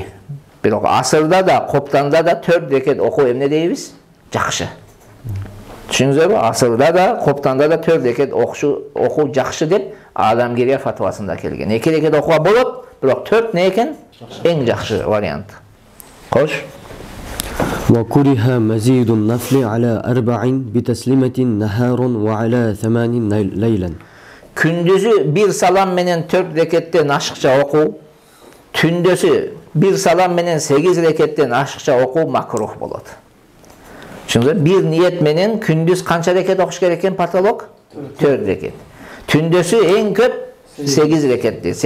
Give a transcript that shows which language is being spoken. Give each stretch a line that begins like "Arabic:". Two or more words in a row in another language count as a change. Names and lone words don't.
Kyrgyz: Бирок асырда да, куптанда да 4 рекет окуу эмне дейбиз? Жакшы. Түшүндүңүзбү? Асырда да, куптанда да 4 рекет окуу жакшы деп Адамгерия фатвасында келген. 2 рекет окууга болот, бирок 4 не экен? Эң жакшы вариант. Кош.
Arabic: وكره مزيد النفل على 4 بتسليمة نهار وعلى 8 ليلا.
Kyrgyz: Күндүзү 1 салам менен 4 рекеттен ашыкча окуу, түндөсү 1 салам менен 8 рекеттен ашыкча окуу макрух болот. Түшүндүңүзбү? Bir ниет менен күндүз канча рекет окуш керек экен патолог? 4 рекет. Түндөсү эң көп 8 рекет дейт.